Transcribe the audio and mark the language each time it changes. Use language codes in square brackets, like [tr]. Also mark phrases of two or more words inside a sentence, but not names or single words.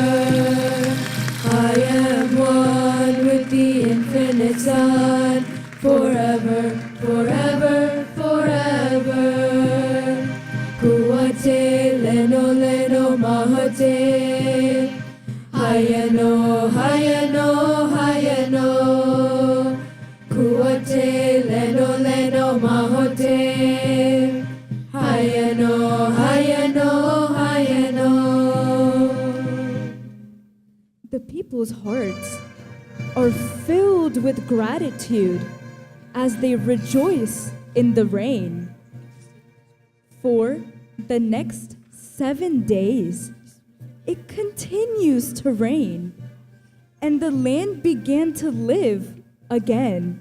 [en] I am one with the infinite Son, forever, forever, forever. Kuate leno leno mahate, hayano, hayano, hayano. Kuate leno leno mahote, hayano, hayano, hayano. The people's hearts are filled with gratitude as they rejoice in the rain. For the next 7 days, it continues to rain, and the land began to live again.